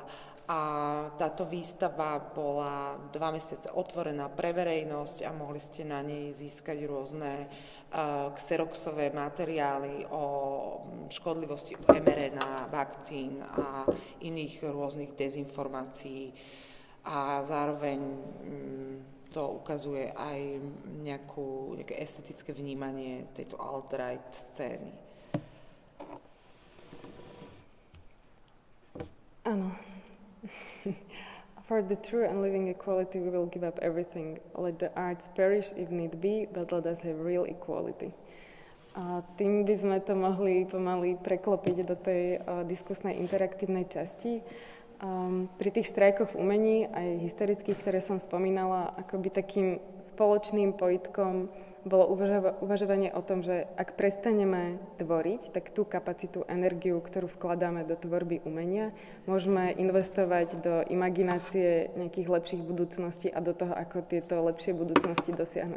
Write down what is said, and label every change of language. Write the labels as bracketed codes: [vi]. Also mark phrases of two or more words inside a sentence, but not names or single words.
[sk] A táto výstava bola 2 mesiace otvorená pre verejnosť a mohli ste na nej získať rôzne xeroxové materiály o škodlivosti mRNA, vakcín a iných rôznych dezinformácií. A zároveň to ukazuje aj nejaké estetické vnímanie tejto alt-right scény. Áno. [en] For the true and living equality, we will give up everything. Let the arts perish if need be, but let us have real equality. [sk] A tým by sme to mohli pomaly preklopiť do tej diskusnej interaktívnej časti. Pri tých štrajkoch v umení, aj historických, ktoré som spomínala, akoby takým spoločným pojitkom bolo uvažovanie o tom, že ak prestaneme tvoriť, tak tú kapacitu, energiu, ktorú vkladáme do tvorby umenia, môžeme investovať do imaginácie nejakých lepších budúcností a do toho, ako tieto lepšie budúcnosti dosiahnuť.